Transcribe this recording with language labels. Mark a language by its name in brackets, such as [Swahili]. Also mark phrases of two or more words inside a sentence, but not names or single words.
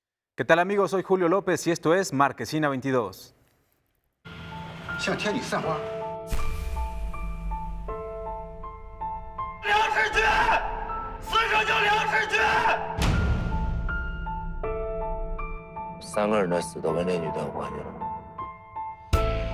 [Spanish] ¿Qué tal amigos? Soy Julio López y esto es Marquesina 22. [Chinese] 向天女散花。梁世军，死者叫梁世军。 3个人的死都跟那女的有关系了。